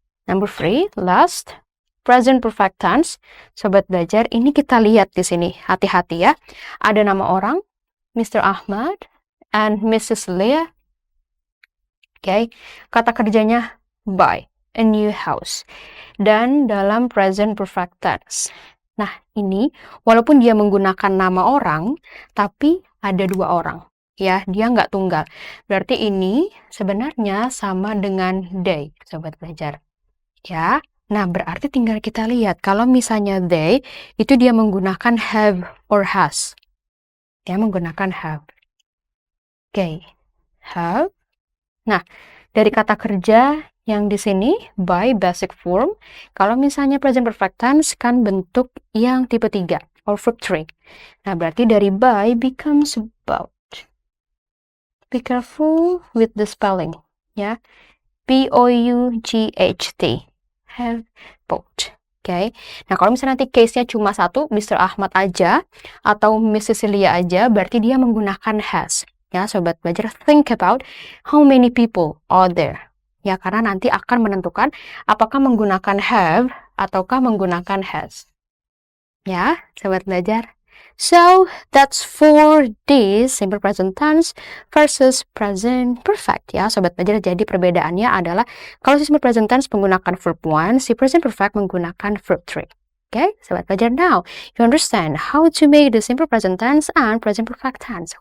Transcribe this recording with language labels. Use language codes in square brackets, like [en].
[en] Number 3, last, present perfect tense. [id] Sobat belajar, ini kita lihat di sini. Hati-hati ya. Ada nama orang, Mr. Ahmad and Mrs. Leah. Kata kerjanya [en] buy a new house. [id] Dan dalam present perfect tense. Nah, ini walaupun dia menggunakan nama orang, tapi ada 2 orang. Ya, dia nggak tunggal. Berarti ini sebenarnya sama dengan they, sobat belajar. Ya, nah berarti tinggal kita lihat. Kalau misalnya they, itu dia menggunakan [en] have or has. [id] Dia menggunakan have. Have. Nah, dari kata kerja yang di sini, by basic form, kalau misalnya present perfect tense kan bentuk yang tipe 3, [en] or verb 3. [id] Nah, berarti dari by becomes about. [en] Be careful with the spelling, [id] ya. [en] B-O-U-G-H-T. Have boat. [id] Nah, kalau misalnya nanti case-nya cuma satu, Mr. Ahmad aja, atau Miss Cecilia aja, berarti dia menggunakan has. Ya, sobat belajar, [en] think about how many people are there. [id] Ya, karena nanti akan menentukan apakah menggunakan have ataukah menggunakan has. Ya, sobat belajar. [en] So, that's for this simple present tense versus present perfect. [id] Ya, sobat belajar, jadi perbedaannya adalah kalau si simple present tense menggunakan verb 1, si present perfect menggunakan verb 3. Sobat belajar, [en] now you understand how to make the simple present tense and present perfect tense.